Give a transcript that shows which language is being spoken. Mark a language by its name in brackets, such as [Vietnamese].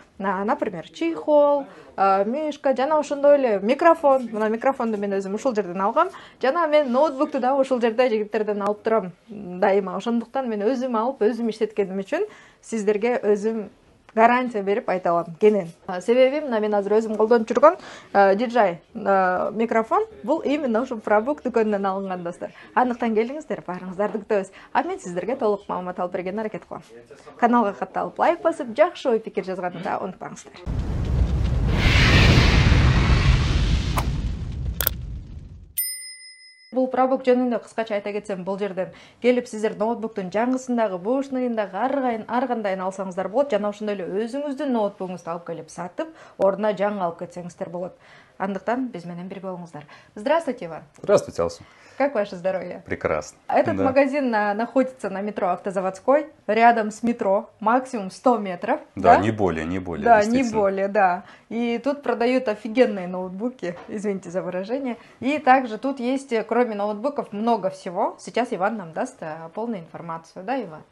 [Kyrgyz] Например, чехол, мишка, жана ошондой эле микрофон. Мына микрофонду мен өзүм ушул жерден алгам. Жана мен ноутбукту да ушул жерде жигиттерден алып турам дайыма. Ошондуктан мен өзүм алып, өзүм иштеткеним үчүн сиздерге өзүм гарантия берип айта алам кенен. Себеби мына мен азыр өзүм колдонуп жүргөн DJI микрофон бул именно ушу ProBook дүкөнүнөн алынган достор. Андыктан келиңиздер, баарыңыздарды күтөбүз. А мен сиздерге толук маалымат алып бергенге аракет кылам. Каналга катталып, лайк басып, жакшы ой пикир жазганды да унутпаңыздар. Бул ProBook жөнүндө кыскача айта кетсем, бул жерден келип сиздер ноутбуктун жаңысындагы, бушныйындагы ар кандайын алсаңыздар болот. Жана ошондой эле өзүңүздүн ноутбугуңузду алып келип сатып, ордуна жаңы алып кетсеңиздер болот. Андыктан биз менен бирге болуңуздар. [Russian] Здравствуйте, Иван. Здравствуйте, Алсу. Как ваше здоровье? Прекрасно. Этот магазин находится на метро Автозаводской, рядом с метро, максимум 100 метров. Да, не более, не более. Да, не более, да. И тут продают офигенные ноутбуки, извините за выражение. И также тут есть, кроме ноутбуков, много всего. Сейчас Иван нам даст полную информацию, да, Иван?